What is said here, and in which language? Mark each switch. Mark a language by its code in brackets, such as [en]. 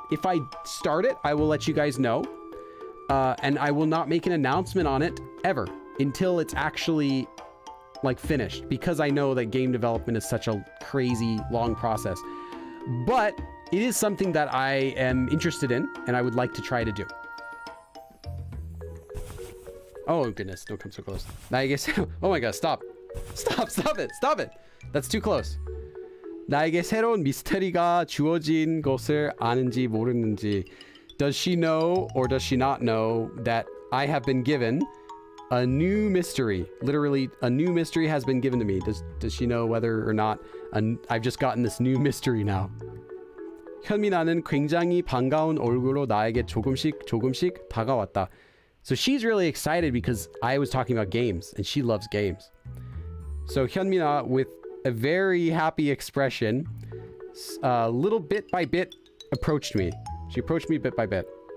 [en] If I start it, I will let you guys know. And I will not make an announcement on it ever until it's actually like finished, because I know that game development is such a crazy long process. But it is something that I am interested in and I would like to try to do. Oh goodness, don't come so close. [ko] 나에게 [en] oh my god, stop it. That's too close. [ko] 나에게 새로운 미스터리가 주어진 것을 아는지 모르는지. [en] Does she know or does she not know that I have been given a new mystery? Literally, a new mystery has been given to me. Does she know whether or not I've just gotten this new mystery now? [ko] 현미나는 굉장히 반가운 얼굴로 나에게 조금씩 다가왔다. [en] So she's really excited because I was talking about games and she loves games. So 현미나, with a very happy expression, little bit by bit approached me. She approached me bit by bit.